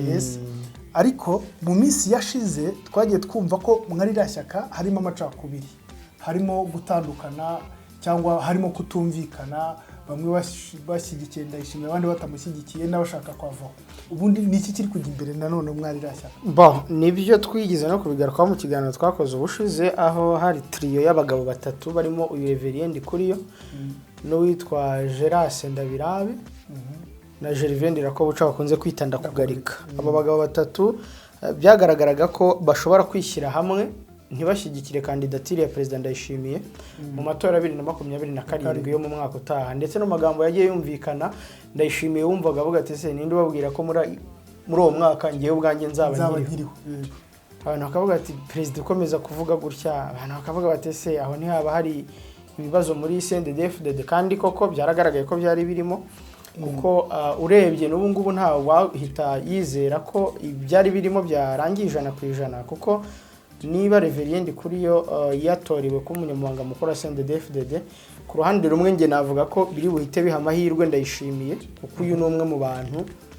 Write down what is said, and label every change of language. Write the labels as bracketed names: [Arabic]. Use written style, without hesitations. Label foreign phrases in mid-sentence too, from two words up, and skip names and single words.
[Kinyarwanda] Yes, ariko mu minsi yashize twagiye twumva ko muri iriya shyaka harimo amacakubiri, harimo gutandukana cyangwa harimo kutumvikana, bamwe bashyigikiye Ndayishimiye abandi batamushyigikiye n'abashaka kwavaho. Ubundi niki kiri kujya imbere nanone mwari iriya shyaka? Nibyo twigize no kubigarukaho mu kiganiro twakoze ubushize, aho hari trio y'abagabo batatu barimo uyu Reverend Kuriyo n'uwitwa Geras Ndabirabe na Gervais Ndirakobuca bakunze kwita Ndakugarika. Abo bagabo batatu byagaragaraga ko bashobora kwishyira hamwe ntibashyigikire kandidatire ya President Ndayishimiye mu matora 2027 yo mu mwaka utaha. Ndetse no magambo yagiye yumvikana, Ndayishimiye wumvaga avuga ati se ninde ubabwira ko muri uwo mwaka ngiye ubwanjye nzaba nkiriho. Abantu bakavuga ati President ukomeza kuvuga gutya, abantu bakavuga bati se aho ntihaba hari ibibazo muri CNDD-FDD, kandi koko byaragaragaye ko byari birimo, kuko urebye n'ubu ngubu nta wahita yizera ko byari birimo byarangije 100%, kuko niba Reverend Kuriyo yatorewe ko umunyamabanga mukuru wa CNDD-FDD, ku ruhande rumwe nge navuga ko biri buhite biha amahirwe Ndayishimiye, kuko uyu n'umwe mu bantu